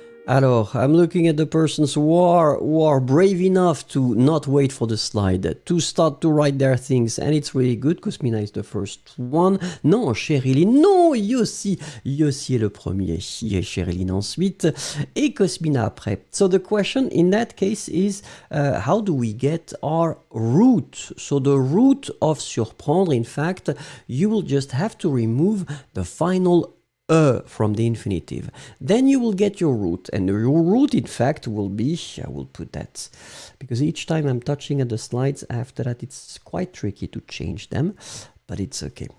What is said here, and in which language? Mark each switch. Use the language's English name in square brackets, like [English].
[English] Alors, I'm looking at the persons who are brave enough to not wait for the slide, to start to write their things, and it's really good. Cosmina is the first one. [French] Non, Chériline, non, Yossi est le premier, Chériline ensuite, et Cosmina après. [English] So the question in that case is, how do we get our root? So the root of surprendre, in fact, you will just have to remove the final from the infinitive. Then you will get your root, and your root in fact will be, I will put that, because each time I'm touching at the slides after that it's quite tricky to change them, but it's okay.